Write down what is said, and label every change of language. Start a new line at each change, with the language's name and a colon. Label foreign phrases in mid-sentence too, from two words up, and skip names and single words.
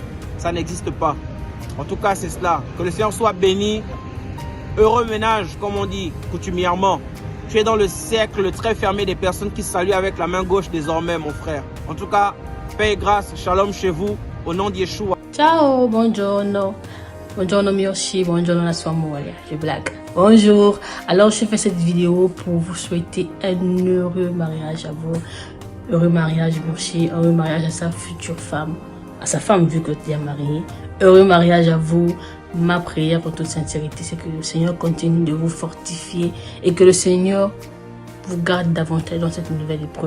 French: Ça n'existe pas. En tout cas, c'est cela. Que le Seigneur soit béni. Heureux ménage, comme on dit coutumièrement. Tu es dans le cercle très fermé des personnes qui saluent avec la main gauche désormais, mon frère. En tout cas, paix et grâce, shalom chez vous, au nom de Yeshua.
Italian: Ciao, buongiorno. Buongiorno Murchi, buongiorno la sua moglie.
French: Je blague. Bonjour. Alors, je fais cette vidéo pour vous souhaiter un heureux mariage à vous. Heureux mariage Murchi, heureux mariage à sa future femme. À sa femme vu que tu es marié. Heureux mariage à vous. Ma prière en toute sincérité, c'est que le Seigneur continue de vous fortifier et que le Seigneur vous garde davantage dans cette nouvelle épreuve.